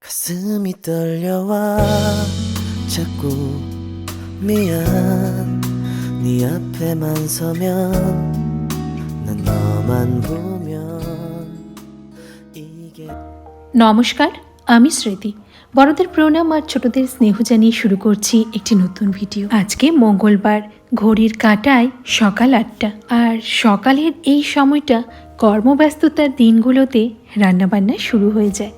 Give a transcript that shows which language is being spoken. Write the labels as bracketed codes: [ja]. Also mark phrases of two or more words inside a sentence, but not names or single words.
[ko] 가슴이 떨려와 자꾸 미안 네 앞에만 서면 난 너만 보면 이게 [bn] নমস্কার, আমি স্মৃতি। বড়দের প্রণাম আর ছোটদের স্নেহ জানিয়ে শুরু করছি একটি নতুন ভিডিও। আজকে মঙ্গলবার, ঘড়ির কাঁটায় সকাল 8টা। আর সকালের এই সময়টা কর্মব্যস্ততার দিনগুলোতে রান্নাবান্না শুরু হয়ে যায়।